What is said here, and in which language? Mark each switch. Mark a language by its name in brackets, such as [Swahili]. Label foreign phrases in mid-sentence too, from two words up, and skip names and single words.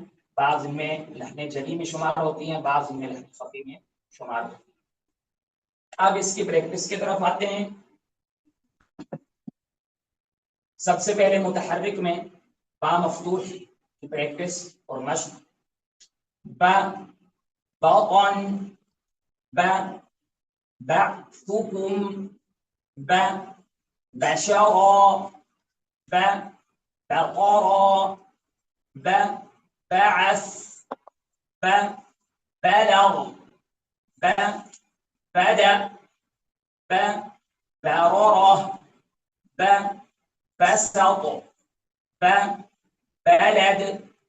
[Urdu] بعض میں لہن جلی میں شمار ہوتی ہیں، بعض میں لہن خفی میں شمار ہوتی ہیں. اب اس کی پریکٹس کی طرف آتے ہیں. سب سے پہلے متحرک میں با مفتوح کی پریکٹس اور مشق. [Arabic] با، باقن، با، بعثكم، با، بشرا، با، بقرا، با، بعث، با، بلغ، با، بدأ، با، بررة، با، بسط، با، بلد.